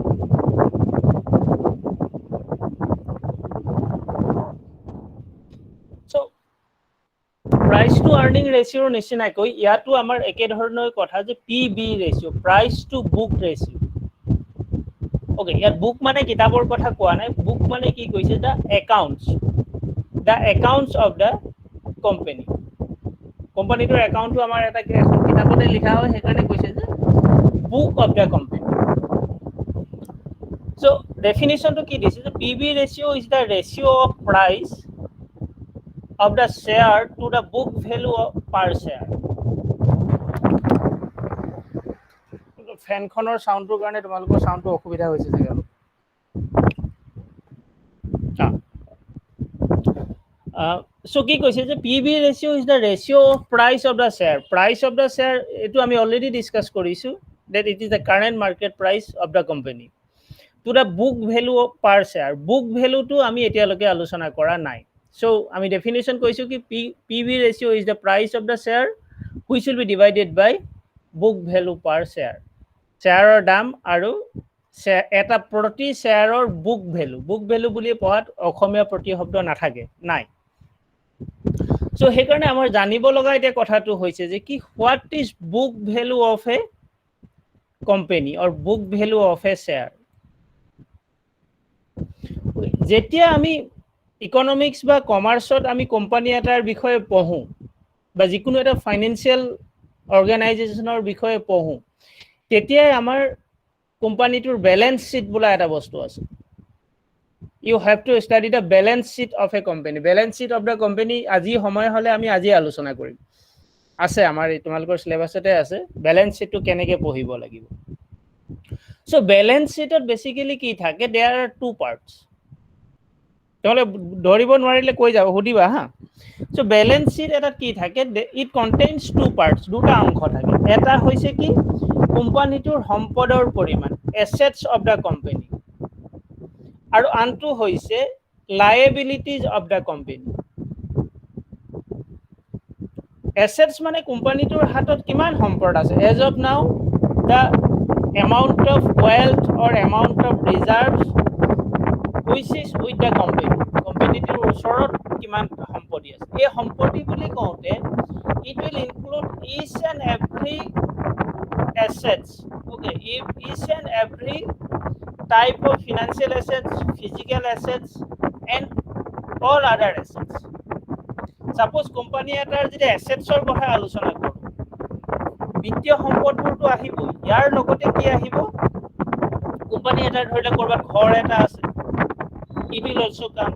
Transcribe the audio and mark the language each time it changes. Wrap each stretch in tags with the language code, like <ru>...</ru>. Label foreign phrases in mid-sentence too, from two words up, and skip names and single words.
<en>So price to earning ratio</en> <as>নিচিনাকৈ ইয়াতো আমাৰ একে ধৰণৰ কথা যে</as> <en>PB ratio, price to book ratio.</en> <as>ওকে, ইয়াত বুক মানে কিতাপৰ কথা কোৱা নাই, বুক মানে কি কৈছে</as> <en>the accounts of the company.</en> <as>কোম্পানীটোৰ একাউণ্টটো আমাৰ এটা এখন কিতাপতে লিখা হয়, সেইকাৰণে কৈছে যে</as> <en>book of the company. So definition to</en> <as>কি দিছে যে</as> <en>PB ratio is the ratio of price of the share to the book value of per share.</en> <as>ফেনখনৰ সাউন্ডৰ কাৰণে তোমালোকৰ সাউন্ডটো অসুবিধা হৈছে চাগে অলপ।</as> <en>So</en> <as>কি কৈছে যে</as> <en>PB ratio is the ratio of price of the share. Price of the share</en> <as>এটো আমি অলৰেডি ডিসকাস কৰিছো,</as> <en>that it is the current market price of the company to the book value of per share. Book value to</en> <as>আমি এতিয়ালৈকে আলোচনা কৰা নাই।</as> <en>So আমি definition</en> <as>কৈছো কি</as> <en>PB ratio is the price of the share which will be divided by book value per share.</en> <as>শ্বেয়াৰৰ দাম আৰু এটা প্ৰতি শ্বেয়াৰৰ বুক ভ্যালু বুলি পঢ়াত অসমীয়া প্ৰতিশব্দ নাথাকে, নাই। সো সেইকাৰণে আমাৰ জানিব লগা এতিয়া কথাটো হৈছে যে কি</as> <en>what is book value of a company or book value of a share.</en> <as>যেতিয়া আমি ইকনমিক্স বা কমাৰ্চত আমি কোম্পানী এটাৰ বিষয়ে পঢ়ো বা যিকোনো এটা</as> <en>financial organizationৰ</en> <as>বিষয়ে পঢ়ো, তেতিয়াই আমাৰ কোম্পানীটোৰ</as> <en>balance sheet</en> <as>বোলা এটা বস্তু আছে।</as> <en>You have to study the balance sheet of a company. Balance sheet of the company</en> <as>আজি সময় হলে আমি আজি আলোচনা কৰিম। আছে আমাৰ তোমালোকৰ সিলেবাসতে আছে</as> <en>balance sheetটো</en> <as>কেনেকৈ পঢ়িব লাগিব। সো</as> <en>balance sheetত</en> <as>বেসিক্যালি কি থাকে,</as> <en>there are two parts.</en> <as>তাহলে ধৰিব নোৱাৰিলে কৈ যাব, সুধিবা হা। সো</as> <en>balance sheet</en> <as>এটা কি থাকে,</as> <en>it contains two parts,</en> <as>দুটা অংশ থাকে। এটা হৈছে কি কোম্পানীটোৰ সম্পদৰ পৰিমাণ,</as> <en>assets of the company,</en> <as>আৰু আনটো হৈছে</as> <en>liabilities of the company.</en> <as>Assets মানে কোম্পানীটোৰ হাতত কিমান সম্পদ আছে।</as> <en>As of now the amount of wealth or amount of reserves which is with the company,</en> <as>কোম্পানীটোৰ ওচৰত কিমান সম্পত্তি আছে। এই সম্পত্তি বুলি কওঁতে</as> <en>it will include each and every assets. Okay, each and every type of financial assets, physical assets and all other assets.</en> <as>Suppose কোম্পানী এটাৰ যদি assetsৰ কথা আলোচনা কৰোঁ, বিত্তীয় সম্পদবোৰটো আহিব, ইয়াৰ লগতে কি আহিব, কোম্পানী এটাৰ ধৰিলে কৰবাত ঘৰ এটা আছে,</as> <en>it will also come.</en>